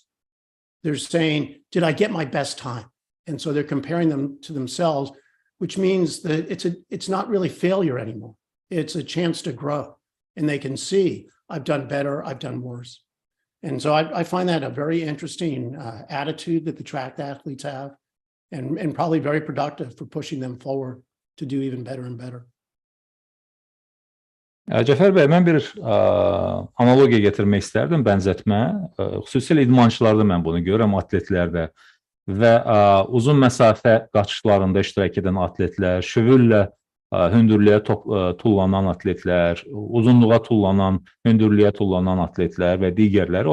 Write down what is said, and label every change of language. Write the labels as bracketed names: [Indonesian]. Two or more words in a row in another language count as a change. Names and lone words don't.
[English] They're saying, did I get my best time? And so they're comparing them to themselves, which means that it's not really failure anymore. It's a chance to grow. And they can see, I've done better, I've done worse. And so I find that a very interesting attitude that the track athletes have, and probably very productive for pushing them forward to do even better and better. [Azerbaijani] Cəfər bəy, mən bir analogiya gətirmək istərdim, bənzətmə. Xüsusilə idmançılarda mən bunu görürəm, atletlərdə və uzun məsafə qaçışlarında iştirak edən atletlər, şüvüllə hündürlüyə tullanan atletlər, uzunluğa tullanan, hündürlüyə tullanan atletlər və digərləri.